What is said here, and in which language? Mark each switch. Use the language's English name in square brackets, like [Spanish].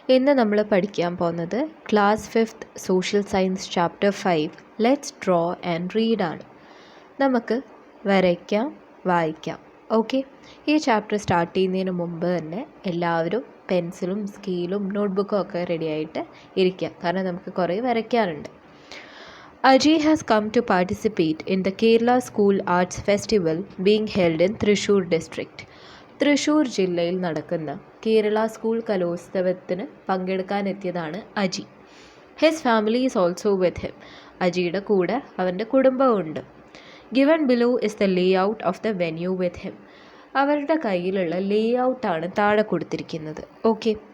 [Malayalam] ഇന്ന് നമ്മൾ പഠിക്കാൻ പോകുന്നത് class 5th social science chapter 5 let's draw and read ആണ്. നമുക്ക് വരയ്ക്കാം, വായിക്കാം. ഓക്കെ. ഈ ചാപ്റ്റർ സ്റ്റാർട്ട് ചെയ്യുന്നതിന് മുമ്പ് തന്നെ എല്ലാവരും പെൻസിലും സ്കെയിലും നോട്ട്ബുക്കും ഒക്കെ റെഡിയായിട്ട് ഇരിക്കുക, കാരണം നമുക്ക് കുറേ വരയ്ക്കാനുണ്ട്. [English] Aji has come to participate in the Kerala School Arts Festival being held in Thrissur district. [Malayalam] Thrissur ജില്ലയിൽ നടക്കുന്ന കേരള സ്കൂൾ കലോത്സവത്തിന് പങ്കെടുക്കാനെത്തിയതാണ് Aji. [English] His family is also with him. [Malayalam] അജിയുടെ കൂടെ അവൻ്റെ കുടുംബമുണ്ട്. [English] Given below is the layout of the venue with him. [Malayalam] അവരുടെ കയ്യിലുള്ള ലേ ഔട്ടാണ് താഴെ കൊടുത്തിരിക്കുന്നത്. Okay.